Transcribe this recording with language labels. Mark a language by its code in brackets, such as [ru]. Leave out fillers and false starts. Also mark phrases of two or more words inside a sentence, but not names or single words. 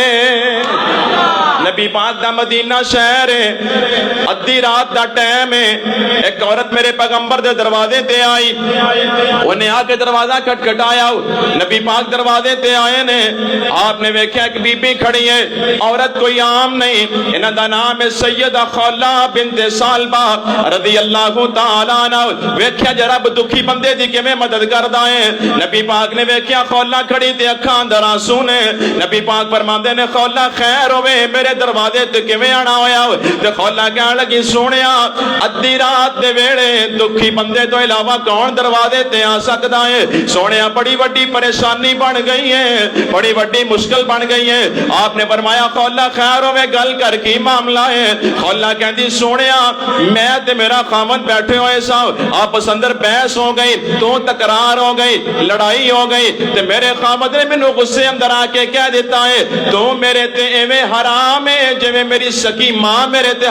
[pa] نبی پاک دا مدینہ شہر ہے، ادھی رات دا ٹائم ہے، ایک عورت میرے پیغمبر دے دروازے تے آئی، انہیں آ کے دروازہ کھٹکھٹایا، نبی پاک دروازے تے آئے نے، آپ نے ویکھیا ایک بی بی کھڑی ہے، عورت کوئی عام نہیں، انہاں دا نام ہے سیدہ خولہ بنت سالبہ رضی اللہ تعالیٰ عنہ، ویکھیا جے رب دکھی بندے دی کیویں مدد کردا ہے، نبی پاک نے ویکھیا خولہ کھڑی تے اکھاں اندر آنسو نے، نبی پاک فرماندے نے خولہ خیر ہوے میرے دروازے تے کیویں آنا ہویا، تے خولہ کہن لگی سونیا ادھی رات دے ویلے دکھی بندے تو علاوہ کون دروازے تے آ سکدا ہے، سونیا بڑی وڈی پریشانی بن گئی ہے، بڑی وڈی مشکل بن گئی ہے، آپ نے فرمایا خولہ خیر ہوے گل کر کی معاملہ ہے، خولہ کہندی سونیا میں تے میرا خامن بیٹھے ہوئے سا، آپس اندر بحث ہو گئی، تو تکرار ہو گئی، لڑائی ہو گئی، تے میرے خامن نے مینوں غصے اندر آ کے کہہ دیتا ہے تو میرے تے ایویں حرام ہے جویں میری سکی ماں میرے تے